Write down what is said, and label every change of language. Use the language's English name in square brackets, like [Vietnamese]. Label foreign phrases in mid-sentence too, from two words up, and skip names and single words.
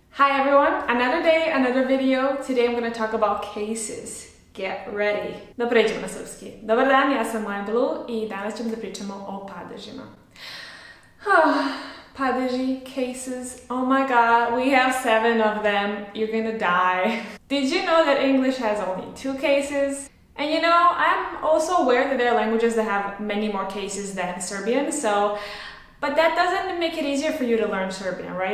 [English] Hi everyone, another day, another video. Today I'm going to talk about cases. Get ready. [Serbian] Da pređemo na srpski. Dobar dan, ja sam Moja Blue i danas ćemo da pričamo o padežima. Padeži, [English] cases, oh my god, we have 7 of them. You're gonna die. Did you know that English has only 2 cases? And you know, I'm also aware that there are languages that have many more cases than Serbian, but that doesn't make it easier for you to learn Serbian, right?